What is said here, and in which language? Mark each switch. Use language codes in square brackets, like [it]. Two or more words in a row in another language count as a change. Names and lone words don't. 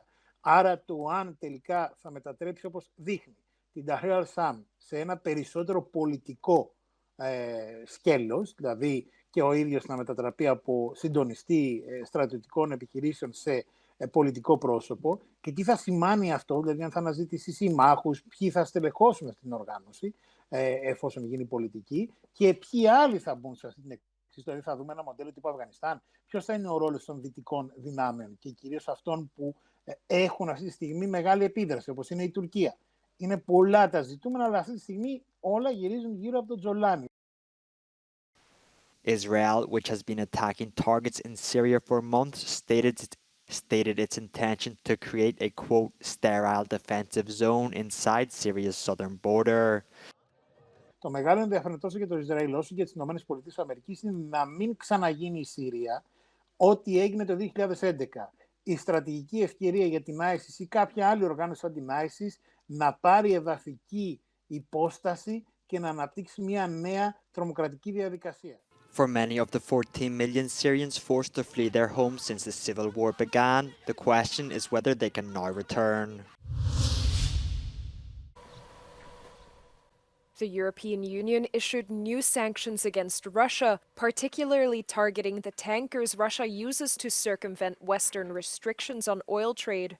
[el] Άρα το αν τελικά θα μετατρέψει, όπως δείχνει, την Tahrir al-Sham σε ένα περισσότερο πολιτικό σκέλος, δηλαδή και ο ίδιος να μετατραπεί από συντονιστή στρατιωτικών επιχειρήσεων σε πολιτικό πρόσωπο, και τι θα σημάνει αυτό, δηλαδή αν θα αναζητήσει συμμάχους, ποιοι θα στελεχώσουν αυτή την οργάνωση εφόσον γίνει πολιτική και ποιοι άλλοι θα μπουν σε αυτή την ιστορία. Θα δούμε ένα μοντέλο τύπου Αφγανιστάν, ποιος θα είναι ο ρόλος των δυτικών δυνάμεων και κυρίως αυτών που έχουν αυτή τη στιγμή μεγάλη επίδραση, όπως είναι η Τουρκία. Είναι πολλά τα ζητούμενα, αλλά αυτή τη στιγμή όλα γυρίζουν γύρω από το τζολάνι. [en] Israel, which has been attacking targets in Syria for months, stated its intention to create a, quote, sterile defensive zone inside Syria's southern border. [el] Το μεγάλο ενδιαφέρον τόσο για το Ισραήλ όσο και τις ΗΠΑ είναι να μην ξαναγίνει η Συρία ό,τι έγινε το 2011. Η στρατηγική ευκαιρία για την ISIS ή κάποια άλλη οργάνωση σαν την ISIS να πάρει εδαφική υπόσταση και να αναπτύξει μια νέα τρομοκρατική διαδικασία. [en] For many of the 14 million Syrians forced to flee their homes since the civil war began, the question is whether they can now return. The European Union issued new sanctions against Russia, particularly targeting the tankers Russia uses to circumvent Western restrictions on oil trade.